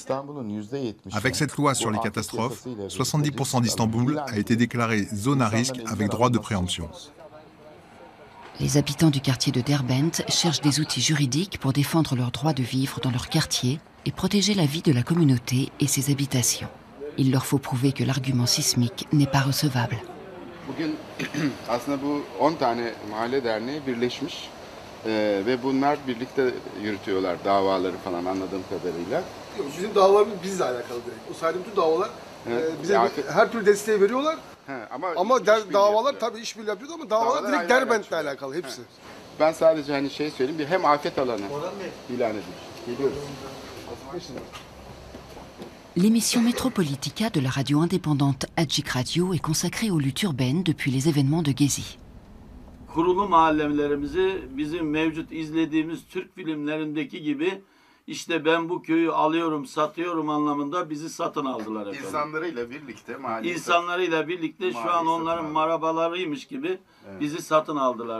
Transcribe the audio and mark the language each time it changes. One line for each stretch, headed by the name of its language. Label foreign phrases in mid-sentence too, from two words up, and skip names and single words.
French: Avec cette loi sur les catastrophes, 70% d'Istanbul a été déclarée zone à risque avec droit de préemption. Les habitants du quartier de Derbent cherchent des outils juridiques pour défendre leur droit de vivre dans leur quartier et protéger la vie de la communauté et ses habitations. Il leur faut prouver que l'argument sismique n'est pas recevable.
Turkish: Ve bunlar birlikte yürütüyorlar davaları falan anladığım kadarıyla. Bizim davalarımız bizle alakalı direkt. O saydığım tüm davalar bize her türlü desteği veriyorlar. Ama davalar tabii işbirliği yapıyordu ama davalar direkt Derbent'le alakalı hepsi. Ben sadece hani şey söyleyeyim, bir hem afet alanı ilan edilmiş. Geliyoruz.
French: L'émission Metropolitica de la radio indépendante Açık Radio est consacrée aux luttes urbaines depuis les événements de Gezi.
Turkish: Kurulu mahallelerimizi bizim mevcut izlediğimiz Türk filmlerindeki gibi İşte ben bu köyü alıyorum, satıyorum anlamında bizi satın aldılar efendim. İnsanlarıyla birlikte şu an onların marabalarıymış gibi bizi satın aldılar.